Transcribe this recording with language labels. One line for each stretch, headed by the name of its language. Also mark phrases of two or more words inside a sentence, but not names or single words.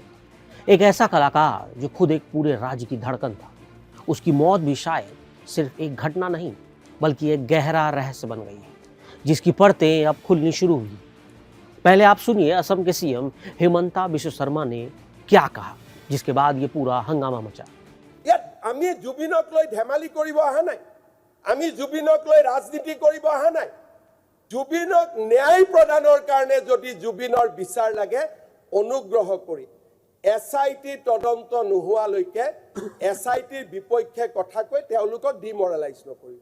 Hindi: एक ऐसा कलाकार जो खुद एक पूरे राज्य की धड़कन था, उसकी मौत भी शायद सिर्फ एक घटना नहीं, बल्कि एक गहरा रहस्य बन गई है, जिसकी परतें अब खुलनी शुरू हुई। पहले आप सुनिए असम के सीएम हिमंता बिश्व शर्मा ने क्या कहा, जिसके बाद ये पूरा हंगामा मचा।
Assamese: আমি জুবিনক লৈ ধেমালি কৰিব অহা নাই, আমি জুবিনক লৈ ৰাজনীতি কৰিব অহা নাই। জুবিনক ন্যায় প্ৰদানৰ কাৰণে যদি জুবিনৰ বিচাৰ লাগে, অনুগ্ৰহ কৰি এছআইটি তদন্ত নোহোৱালৈকে এছআইটিৰ বিপক্ষে কথা কৈ তেওঁলোকক ডিমৰেলাইজ নকৰিব।